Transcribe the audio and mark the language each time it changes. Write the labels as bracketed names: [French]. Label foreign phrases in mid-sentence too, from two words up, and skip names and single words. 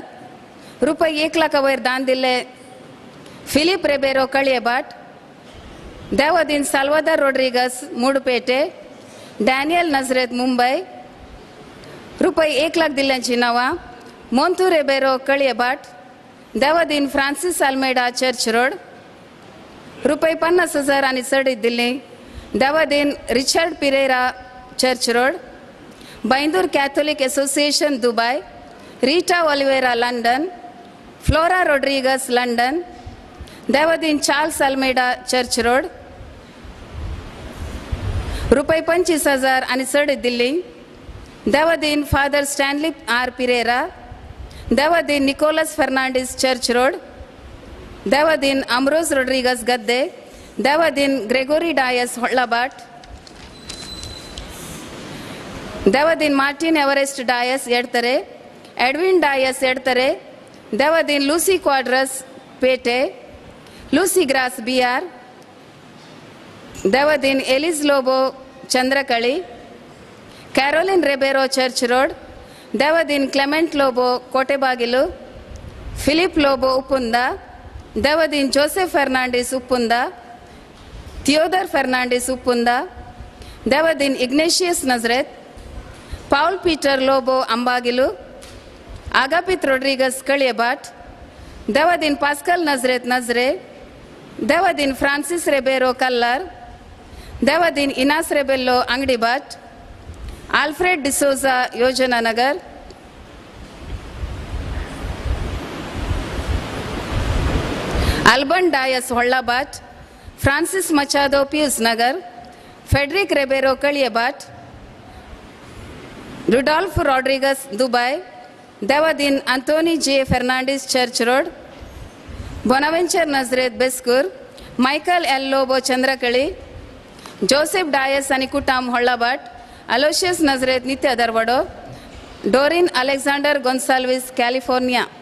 [Konkani] रुपये 1 लाखा वयर दान दिल्ले फिलिप रेबेरो कळयेबाट, देवदीन साल्वादर रोड्रिगस मूडपेटे, डॅनियल नजरेत मुंबई. रुपये 1 लाख दिल्ल्यांची नावां मोंतू रेबेरो कळयेबाट, देवदीन फ्रांसिस अल्मेडा चर्च रोड. रुपये 50,000 आणि चडीत दिल्ली Devadin Richard Pereira Church Road, Baindur Catholic Association Dubai, Rita Oliveira London, Flora Rodriguez London, Devadin Charles Almeida Church Road, रुपये 25,000 आणि सड दिल्ली. देवदीन फादर स्टॅनली आर पिरेरा, देवदीन निकोलस फर्नांडिस चर्च रोड, देवदीन अमरोज रोड्रिगस गद्दे, देवदीन ग्रेगोरी डायस होळ्ळबाट, देवदीन मार्टिन एवरेस्ट डायस एडतरे, एडविन डायस एडतरे, देवदीन लूसी क्वाड्रस पेटे, लूसी ग्रास बिआर, देवदीन एलिस लोबो चंद्रकळी, ಕ್ಯಾರೋಲಿನ್ ರೆಬೇರೋ ಚರ್ಚ್ ರೋಡ್, ದೇವದೀನ್ ಕ್ಲೆಮೆಂಟ್ ಲೋಬೋ ಕೋಟೆಬಾಗಿಲು, ಫಿಲಿಪ್ ಲೋಬೋ ಉಪ್ಪುಂದ, ದೇವದೀನ್ ಜೋಸೆಫ್ ಫರ್ನಾಂಡಿಸ್ ಉಪ್ಪುಂದ, ಥಿಯೋದರ್ ಫರ್ನಾಂಡಿಸ್ ಉಪ್ಪುಂದ, ದೇವದೀನ್ ಇಗ್ನೇಷಿಯಸ್ ನಜರೆತ್, ಪೌಲ್ ಪೀಟರ್ ಲೋಬೋ ಅಂಬಾಗಿಲು, ಅಗಾಪಿತ್ ರೊಡ್ರಿಗಸ್ ಕಳಿಯಬಾಟ್, ದೇವದೀನ್ ಪಾಸ್ಕಲ್ ನಜರೆತ್ ನಜ್ರೆ, ದೇವದೀನ್ ಫ್ರಾನ್ಸಿಸ್ ರೆಬೇರೋ ಕಲ್ಲರ್, ದೇವದೀನ್ ಇನಾಸ್ ರೆಬೆಲ್ಲೋ ಅಂಗಡಿಬಾಟ್, ಆಲ್ಫ್ರೆಡ್ ಡಿಸೋಜಾ ಯೋಜನಾ ನಗರ್, ಅಲ್ಬನ್ ಡಾಯಸ್ ಹೊಳ್ಳಾಬಾಟ್, ಫ್ರಾನ್ಸಿಸ್ ಮಚಾದೋ ಪಿಯೂಸ್ ನಗರ್, ಫೆಡ್ರಿಕ್ ರೆಬೇರೋ ಕಳಿಯಬಾಟ್, ರುಡಾಲ್ಫ್ ರಾಡ್ರಿಗಸ್ ದುಬೈ, ದೇವದೀನ್ ಅಂಥೋನಿ ಜೆ ಫೆರ್ನಾಂಡಿಸ್ ಚರ್ಚ್ ರೋಡ್, ಬೊನವೆಂಚರ್ ನಜರೇತ್ ಬೆಸ್ಕೂರ್, ಮೈಕಲ್ ಎಲ್ ಲೋಬೋ ಚಂದ್ರಕಳಿ, ಜೋಸೆಫ್ ಡಾಯಸ್ ಅನಿಕುಟಾಮ್ ಹೊಳ್ಳಾಬಾಟ್, ಅಲೋಷಿಯಸ್ ನಜರೇತ್ ನಿತ್ಯ ದರ್ವಡೋ, ಡೋರಿನ್ ಅಲೆಕ್ಸಾಂಡರ್ ಗೊನ್ಸಾಲ್ವಿಸ್ ಕ್ಯಾಲಿಫೋರ್ನಿಯಾ.